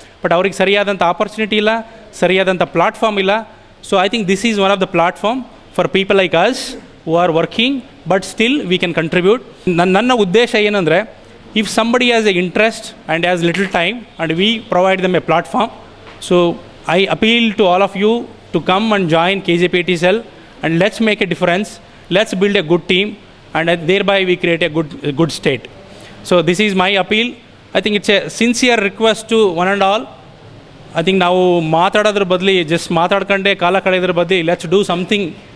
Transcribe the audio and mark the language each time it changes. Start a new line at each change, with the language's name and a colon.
Kannada: But ಅವ್ರಿಗೆ ಸರಿಯಾದಂಥ opportunity ಇಲ್ಲ, ಸರಿಯಾದಂಥ ಪ್ಲಾಟ್ಫಾರ್ಮ್ ಇಲ್ಲ.
English: So I think this is one of the platform for people like us who are working but still we can contribute.
Kannada: ನನ್ನ ಉದ್ದೇಶ ಏನಂದರೆ,
English: If somebody has a interest and has little time and we provide them a platform. So I appeal to all of you to come and join KJP IT cell and let's make a difference. Let's build a good team and thereby we create a good state. So this is my appeal. I think it's a sincere request to one and all. I think
Kannada: ನಾವು ಮಾತಾಡೋದ್ರ ಬದಲಿ just ಮಾತಾಡ್ಕೊಂಡೆ ಕಾಲ ಕಳೆಯೋದ್ರ ಬದಲಿ
English: Let's do something.